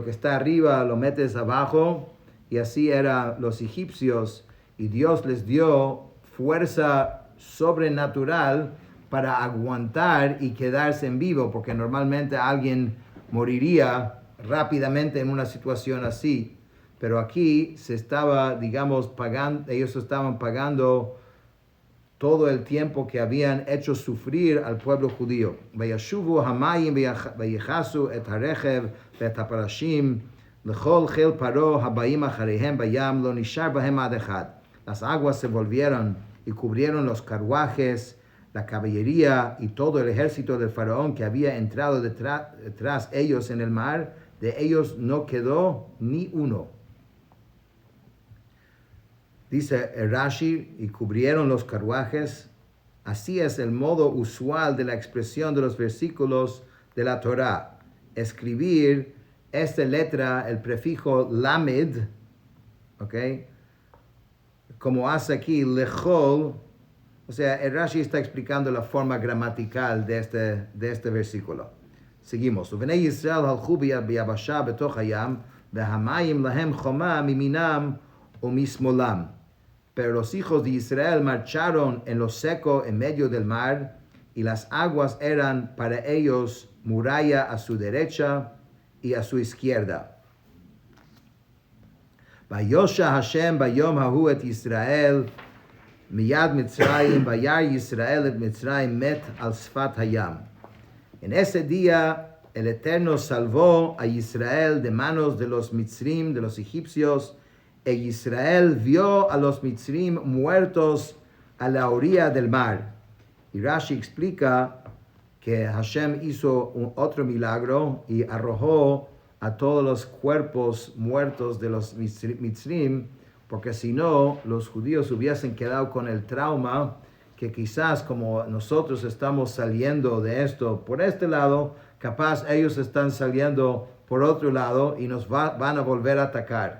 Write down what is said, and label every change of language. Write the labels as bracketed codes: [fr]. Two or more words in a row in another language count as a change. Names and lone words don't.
[es] que está arriba lo metes abajo, y así eran los egipcios, y Dios les dio fuerza sobrenatural para aguantar y quedarse en vivo, porque normalmente alguien moriría rápidamente en una situación así, pero aquí se estaba, digamos, pagando, ellos estaban pagando todo el tiempo que habían hecho sufrir al pueblo judío. [he] וישובו המים ויכסו את הרכב ואת הפרשים לכל חיל פרעה הבאים אחריהם בים לא נשאר בהם עד אחד. [es] Las aguas se volvieron y cubrieron los carruajes, la caballería y todo el ejército del faraón que había entrado detrás ellos en el mar. De ellos no quedó ni uno. Dice Rashi, y cubrieron los carruajes. Así es el modo usual de la expresión de los versículos de la Torá. Escribir esta letra, el prefijo lamed, ¿ok? Como hace aquí lechol. O sea, el Rashi está explicando la forma gramatical de este versículo. Seguimos. [he] ובני ישראל הלכו ביבשה בתוך הים והמים להם חומה מימינם ו משמאלם. [es] Pero los hijos de Israel marcharon en lo seco en medio del mar, y las aguas eran para ellos muralla a su derecha y a su izquierda. [he] ויושע השם ביום ההוא את ישראל מיד מצרים וירא ישראל את מצרים מת על שפת הים. [es] En ese día el Eterno salvó a Israel de manos de los Mitzrim, de los egipcios, e Israel vio a los Mitzrim muertos a la orilla del mar. Y Rashi explica que Hashem hizo otro milagro y arrojó a todos los cuerpos muertos de los Mitzrim, porque si no, los judíos hubiesen quedado con el trauma que quizás como nosotros estamos saliendo de esto por este lado, capaz ellos están saliendo por otro lado y nos van a volver a atacar.